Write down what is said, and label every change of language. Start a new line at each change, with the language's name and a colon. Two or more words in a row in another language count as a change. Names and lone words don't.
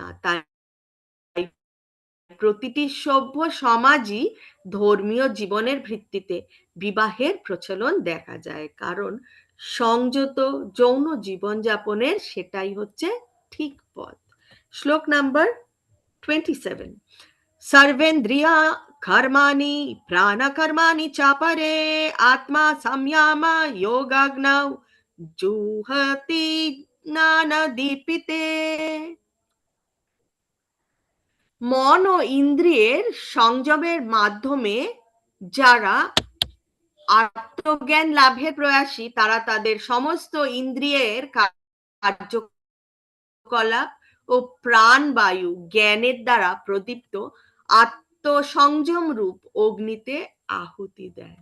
Bangla: তাই প্রতিটি সভ্য সমাজই ধর্মীয় জীবনের ভিত্তিতে বিবাহের প্রচলন দেখা যায়, কারণ সংযত যৌন জীবনযাপনের সেটাই হচ্ছে ঠিক পথ। শ্লোক নাম্বার 27।
Sanskrit: सर्वेन्द्रिया कर्माणि प्राणकर्माणि चापरे आत्मा संयम योगाग्नौ जुहति ज्ञानदीपिते।
Bangla: মন ও ইন্দ্রিয়ের সংযমের মাধ্যমে যারা আত্মজ্ঞান লাভের প্রয়াসী, তারা তাদের সমস্ত ইন্দ্রিয়ের কার্যকলাপ ও প্রাণবায়ু জ্ঞানের দ্বারা প্রদীপ্ত আত্মসংযম রূপ অগ্নিতে আহুতি দেন।